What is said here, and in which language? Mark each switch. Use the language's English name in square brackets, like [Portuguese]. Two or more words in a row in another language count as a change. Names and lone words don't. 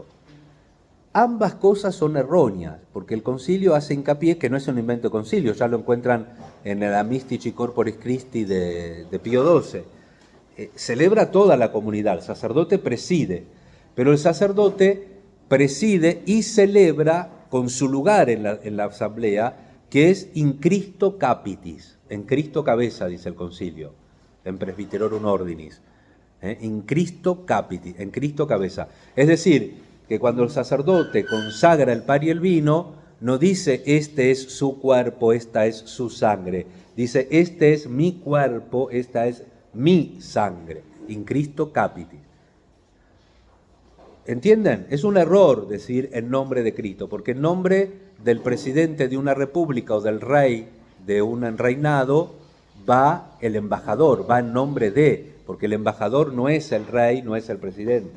[Spanish] Ambas cosas son erróneas, porque el concilio hace hincapié que no es un invento de concilio, ya lo encuentran en la Mystici Corporis Christi de Pío XII. Celebra toda la comunidad, el sacerdote preside, pero el sacerdote preside y celebra con su lugar en la asamblea, que es [Latin] in Christo capitis, [Spanish] en Cristo cabeza, dice el concilio, en Presbyterorum Ordinis, [Latin] in Christo capitis, [Spanish] en Cristo cabeza. Es decir, que cuando el sacerdote consagra el pan y el vino, no dice este es su cuerpo, esta es su sangre, dice este es mi cuerpo, esta es mi sangre, [Latin] in Christo capitis. [Spanish] ¿Entienden? Es un error decir en nombre de Cristo, porque en nombre del presidente de una república o del rey de un reinado va el embajador, va en nombre de, porque el embajador no es el rey, no es el presidente.